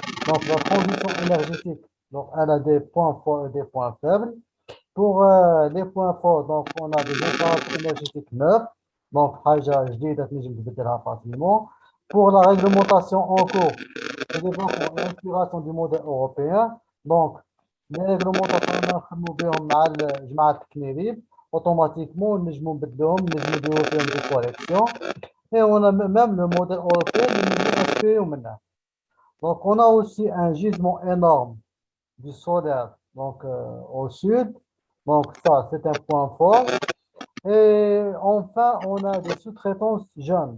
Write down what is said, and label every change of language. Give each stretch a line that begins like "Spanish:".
French: Donc, la transition énergétique, donc, elle a des points forts et des points faibles. Pour les points forts, donc, on a des installations énergétiques neuves.
Arabic: Donc, حاجة جديدة تنجم تبدلها
French: facilement. Pour la réglementation en cours, le développement et l'inspiration du modèle européen. Donc, les réglementations
Arabic: اللي نخدموا بهم مع جماعة الكنيريب
French: automatiquement
Arabic: نجموا نبدلوهم نجموا نديروا فيهم
French: des corrections. Et on a même le modèle européen
Arabic: اللي نجموا نسبيو منه.
French: Donc, on a aussi un gisement énorme du solaire au sud. Donc, ça, c'est un point fort. Et enfin, on a des sous-traitances jeunes.